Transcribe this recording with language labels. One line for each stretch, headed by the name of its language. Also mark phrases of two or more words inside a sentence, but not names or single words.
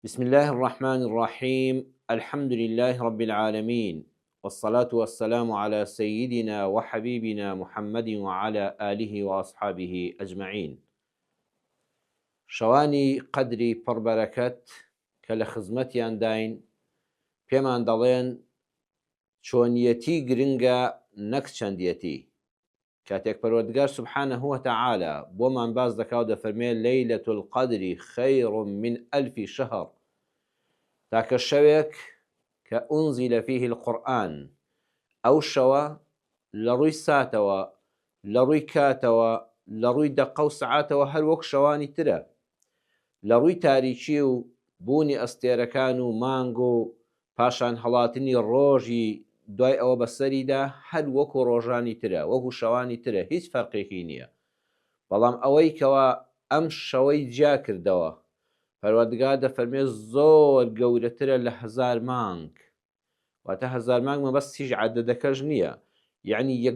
Arabic: بسم الله الرحمن الرحيم الحمد لله رب العالمين والصلاة والسلام على سيدنا وحبيبنا محمد وعلى آله وأصحابه أجمعين
Central Kurdish: شواني قدري پڕبەرەکەت کە لە خزمەتیان داین پێمان دەڵێن چۆنیەتی گرنگە نەک چەندیەتی کاتێک پەروەردگار سبحانه وتعالى بۆمان باز دەکا و دەفەرمێ
Arabic: لەیلة القدر خير من ألف شهر
Central Kurdish: تاکە شەوێک کە ئونزیلە
Arabic: فیه القورئان
Central Kurdish: ئەو شەوە لە ڕووی ساتەوە لە ڕووی کاتەوە لە ڕووی دەقە و سەعاتەوە هەر وەک شەوانی ترە لە ڕووی تاریکی و بوونی ئەستێرەکان و مانگ و پاشان هەڵاتنی ڕۆژی دوای ئەوە بەسەریدا هەر وەکو ڕۆژانی ترە وەکو شەوانی ترە هیچ فەرقێکی نییە بەڵام ئەوەی کەوا ئەم شەوەی جیا کردەوە پەروەردگار دەفەرمێ زۆر گەورەترە لە هەزار مانگ واتە هەزار مانگ مەبەست هیچ عەدەدەکەش نییە یعنی